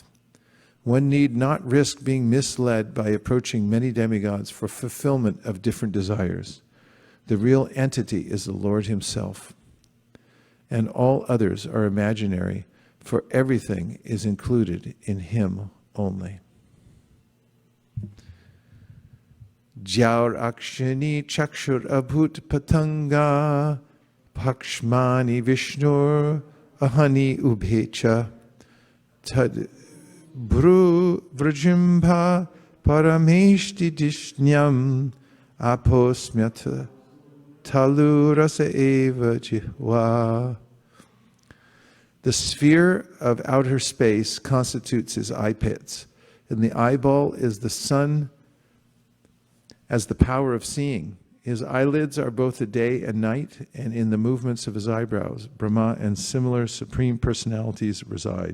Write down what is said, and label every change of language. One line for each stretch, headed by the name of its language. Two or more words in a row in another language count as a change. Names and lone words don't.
English: One need not risk being misled by approaching many demigods for fulfillment of different desires. The real entity is the Lord himself, and all others are imaginary, for everything is included in him only.
Sanskrit: Jaur akshani chakshur abhut patanga pakshmani vishnur ahani ubhecha tad Bru vrajimba parameshti dishnyam aposmyata talu rasa eva jihwa.
English: The sphere of outer space constitutes his eye pits, and the eyeball is the sun as the power of seeing. His eyelids are both the day and night, and in the movements of his eyebrows, Brahma and similar supreme personalities reside.